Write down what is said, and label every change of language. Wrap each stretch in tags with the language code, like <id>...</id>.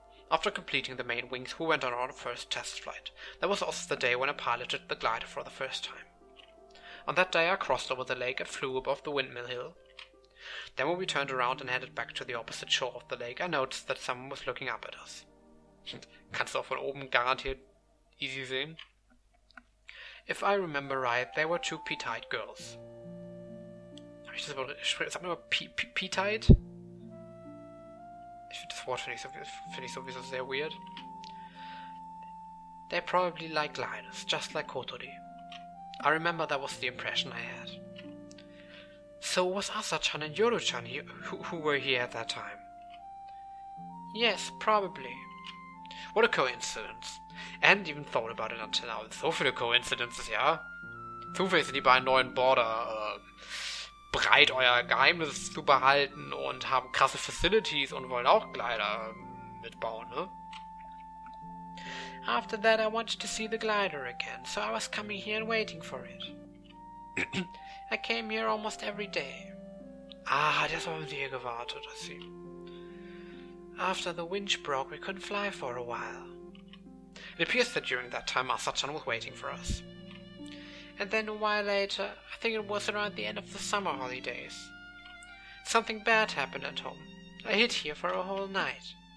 <en>After completing the main wings, we went on our first test flight. That was also the day when I piloted the glider for the first time. On that day I crossed over the lake and flew above the windmill hill. Then when we turned around and headed back to the opposite shore of the lake, I noticed that someone was looking up at us.</en> <de>Kannst du auch von oben garantiert easy sehen.</de> <en>If I remember right, they were 2 P-Tide girls.</en> <de>Habe ich das Wort... Sag mal P-Tide? Das Wort finde ich sowieso sehr weird.</de> <en>They probably like gliders, just like Kotori. I remember that was the impression I had. So was Asa-chan and Yoru-chan who were here at that time? Yes, probably. What a coincidence. I hadn't even thought about it until now.</en> <de>So viele Coincidences, ja? Zufällig sind die beiden neuen Border bereit, euer Geheimnis zu behalten und haben krasse Facilities und wollen auch Glider mitbauen, ne?</de> <en>After that I wanted to see the glider again, so I was coming here and waiting for it. I came here almost every day.</en> <de>Ah, das haben wir gewartet,</de> <en>I see. After the winch broke, we couldn't fly for a while. It appears that during that time Asa-chan was waiting for us. And then a while later, I think it was around the end of the summer holidays, something bad happened at home. I hid here for a whole night.</en>